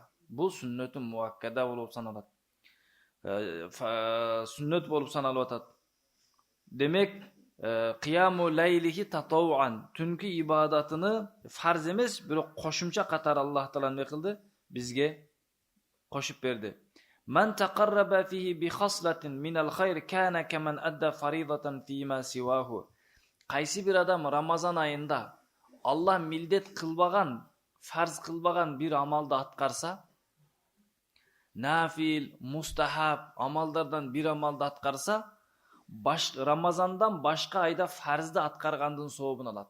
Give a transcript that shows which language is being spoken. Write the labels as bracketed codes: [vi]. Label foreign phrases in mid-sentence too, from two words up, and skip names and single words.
[ky] Бул сүннөтү муаккада болуп саналат. Сүннөт болуп саналып атат. Демек, [ar] قيام ليله تطوعا, [ky] түнкү ибадатыны фарз эмес, бирок кошумча катар Аллах Таала эме кылды, бизге кошуп берди. [ar] من تقرب فيه بخصلة من الخير كان كمن أدى فريضة فيما سواه. [ky] Кайсы бир адам Рамазан айында Аллах милдет кылбаган, фарз кылбаган бир амалды аткарса, нафил, мустахаб амалдардан бир амалды аткарса, Рамазандан башка айда фарзды аткаргандын сообун алат.